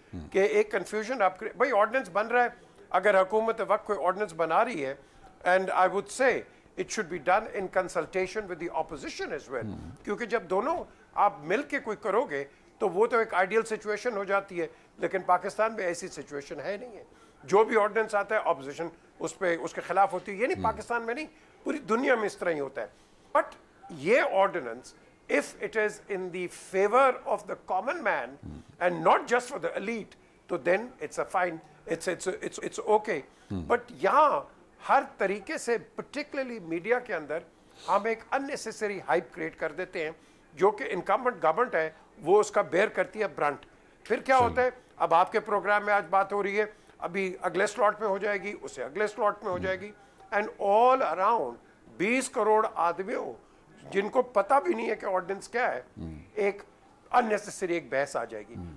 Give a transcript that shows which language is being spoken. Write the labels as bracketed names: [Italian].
[Hindi] कि एक कंफ्यूजन आप भाई ऑर्डिनेंस बन रहा है, अगर हुकूमत वक्त कोई ऑर्डिनेंस बना रही है, [English] and I would say it should be done in consultation with the opposition as well, [Hindi] क्योंकि जब दोनों आप मिल के कोई करोगे तो वो तो एक आइडियल सिचुएशन हो जाती है। लेकिन पाकिस्तान में ऐसी सिचुएशन है नहीं है। जो भी ऑर्डिनेंस आता है ऑपोजिशन उस पर उसके खिलाफ होती है। ये नहीं पाकिस्तान में नहीं, पूरी दुनिया में इस तरह ही होता है। बट ये ordinance [English] if it is in the favor of the common man and not just for the elite, तो then it's a fine, it's okay. [Hindi] But यहाँ हर तरीके से particularly मीडिया के अंदर हम एक unnecessary hype create कर देते हैं जो कि incumbent government है वो उसका bear करती है brunt. फिर क्या होता है, अब आपके प्रोग्राम में आज बात हो रही है, अभी अगले स्लॉट में हो जाएगी, उससे अगले स्लॉट में हो जाएगी, [English] and all around [Hindi] 20 करोड़ आदमियों जिनको पता भी नहीं है कि ऑर्डिनेंस क्या है, एक अननेसेसरी एक बहस आ जाएगी.